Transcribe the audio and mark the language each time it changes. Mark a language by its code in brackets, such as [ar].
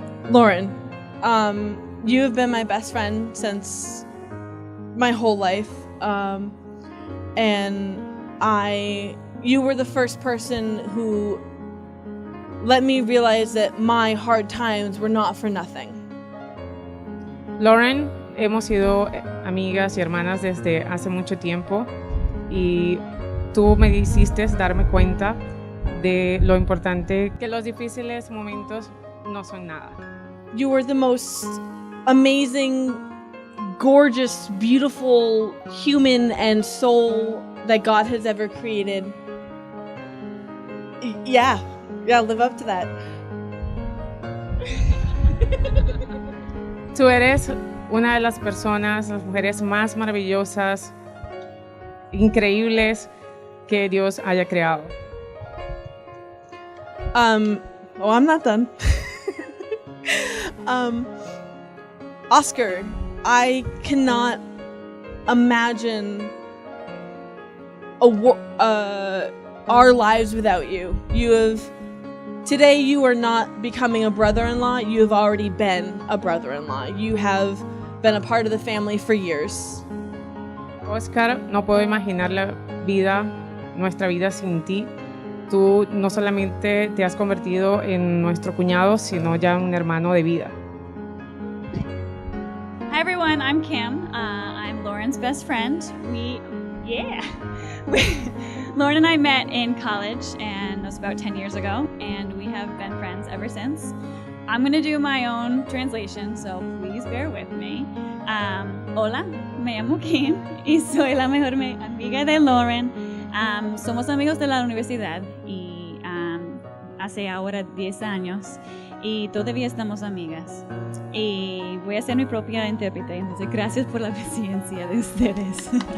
[en] Lauren, you have been my best friend since my whole life, and you were the first person who let me realize that my hard times were not for nothing. [es] Lauren, hemos sido amigas y hermanas desde hace mucho tiempo, y tú me hiciste darme cuenta de lo importante que los difíciles momentos no son nada. [en] You were the most amazing, gorgeous, beautiful human and soul that God has ever created. Yeah, live up to that. [es] Tú eres una de las personas, las mujeres más maravillosas, increíbles que Dios haya creado. [en] I'm not done. Oscar, I cannot imagine our lives without you. Today you are not becoming a brother-in-law, you have already been a brother-in-law. You have been a part of the family for years. [es] Oscar, no puedo imaginar nuestra vida sin ti. Tú no solamente te has convertido en nuestro cuñado, sino ya un hermano de vida. [en] Hi everyone, I'm Kim. I'm Lauren's best friend. Lauren and I met in college, and that was about 10 years ago, and we have been friends ever since. I'm going to do my own translation, so please bear with me. [es] Hola, me llamo Kim y soy la mejor amiga de Lauren. Somos amigos de la universidad y hace ahora 10 años. y todavía estamos amigas. Y voy a ser mi propia intérprete, entonces gracias por la paciencia de ustedes.